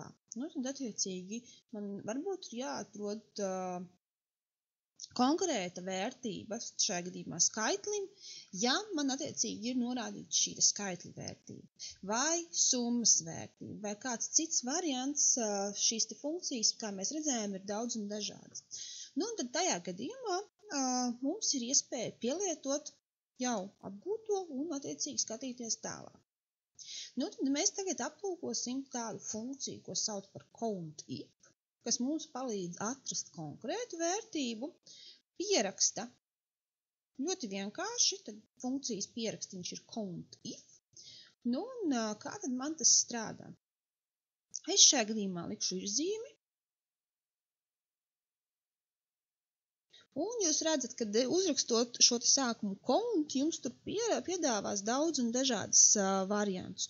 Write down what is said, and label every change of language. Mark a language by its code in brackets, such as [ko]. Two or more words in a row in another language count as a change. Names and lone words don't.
[lv] Tad attiecīgi man varbūt ir jāatrod konkrēta vērtība, šajā gadījumā skaitlim, ja man attiecīgi ir norādīta šī skaitļa vērtība, vai summas vērtība, vai kāds cits variants šīs funkcijas, kā mēs redzējām, ir daudz un dažādas. Tad tajā gadījumā mums ir iespēja pielietot jau apgūto un attiecīgi skatīties tālāk. Tad mēs tagad aplūkosim tādu funkciju, ko sauc par count if, kas mums palīdz atrast konkrētu vērtību, pieraksta ļoti vienkārši, tad funkcijas pierakstīns ir count if, un kā tad man tas strādā? Es šajā gadījumā likšu virzīmi, un jūs redzat, ka uzrakstot šo sākumu count, jums tur piedāvās daudz un dažādas variantus.